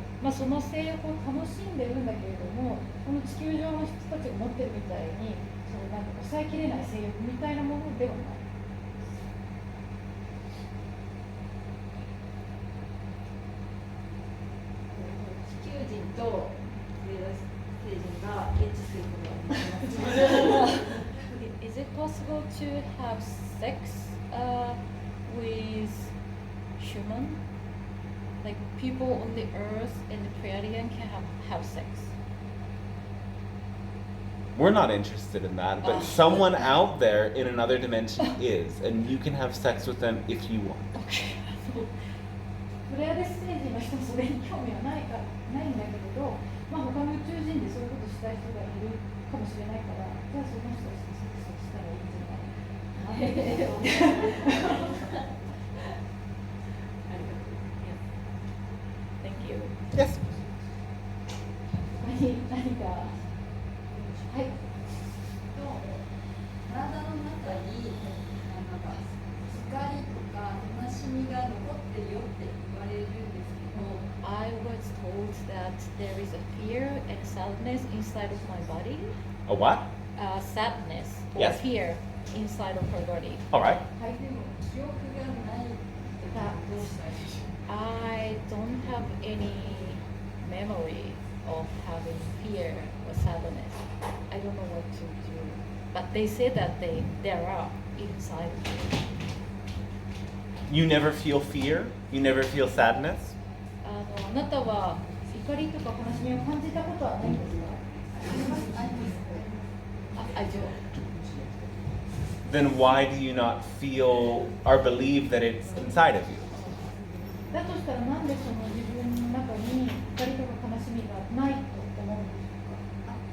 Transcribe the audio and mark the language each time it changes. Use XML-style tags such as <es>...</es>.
<ja>その性欲を楽しんでるんだけれども、この地球上の人たちが持ってるみたいにそのなんか抑えきれない性欲みたいなものではない。地球人と星人がエッチすることはできます。</ja> <en>Is it possible to have sex with human? Like people on the earth and the Pleiadian can have sex. We're not interested in that, but someone out there in another dimension is, and you can have sex with them if you want.</en> <ja>プレアデス星人の人はそれに興味はないんだけれど、他の宇宙人でそういうことしたい人がいるかもしれないから、じゃあその人たちとセックスをしたらいいんじゃないかな。</ja> <en>Thank you. Yes.</en> <ja>何か、はい。体の中になんか光とか悲しみが残ってるよって言われるんですけど、</ja> <en>I was told that there is a fear and sadness inside of my body. A what? Sadness or Yes. fear inside of her body. All right.</en> <ja>はい、でも記憶がないってどうしたらいいでしょう。</ja> <en>I don't have any memory of having fear or sadness. I don't know what to do. But they say that there are inside of me. You never feel fear? You never feel sadness?</en> <ja>あなたは怒りとか悲しみを感じたことはないんですか？</ja> <en>I do. Then why do you not feel or believe that it's inside of you?</en> <ja>だとしたらなんでその自分の中に怒りとか悲しみがないと思うんでしょうか？</ja>